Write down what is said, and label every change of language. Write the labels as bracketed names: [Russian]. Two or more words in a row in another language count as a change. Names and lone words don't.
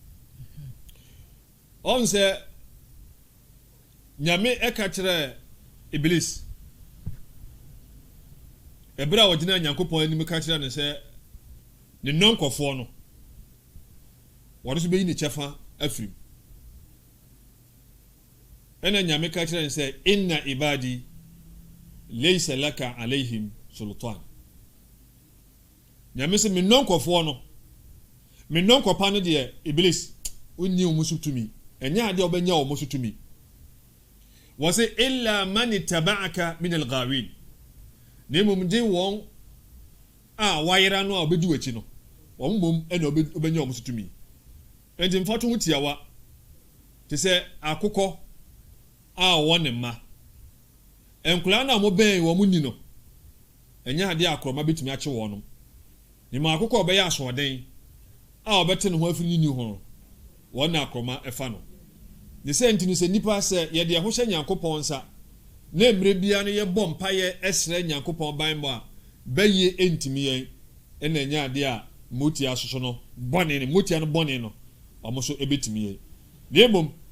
[Akan] on sɛ nyame ɛka kyerɛ iblis ɛbra wɔgyina nyankopɔn anim ka kyerɛ ne sɛ ne nɔnkɔfoɔ no wɔn nso bɛyi ne kyɛfa afiri ɛna nyame ka kyerɛ ne sɛ [Arabic] إن عبادي ليس لك عليهم سلطان [Akan] nyame sɛ me nɔnkɔfoɔ no me nɔnkɔpa no deɛ iblis wonni wo musu tumi ɛnyɛ ade a wobɛnya wo musu tumi wɔ sɛ [Arabic] إلا من اتبعك من الغاوين [Akan] na mmom de wɔn a wayera no a wobɛdi w'akyi no wɔn mmom ɛna wobɛnya wo musu tumi ɛnti mfato ho tiawa te sɛ akokɔ a wɔn ne mma nkula na mo bɛn wɔn mu ni no ɛnyɛ ade akorɔma betumi akye wɔn no ne ma akokɔ ɔbɛyɛ asoɔden a ɔbɛte ne ho afiri ni ho wɔn na akorɔma ɛfa no ne sɛ ntini sɛ nipa sɛ yɛde ɛho hyɛ nyankopɔn nsa na mmerɛ bia no yɛbɔ mpayɛ ɛsrɛ nyankopɔn banbɔ a bɛyɛ ntimi yɛn ɛna ɛnyɛ ade a motia soso no bɔne no motia no bɔne no ɔmo so ɛbɛtumi yɛn na mmom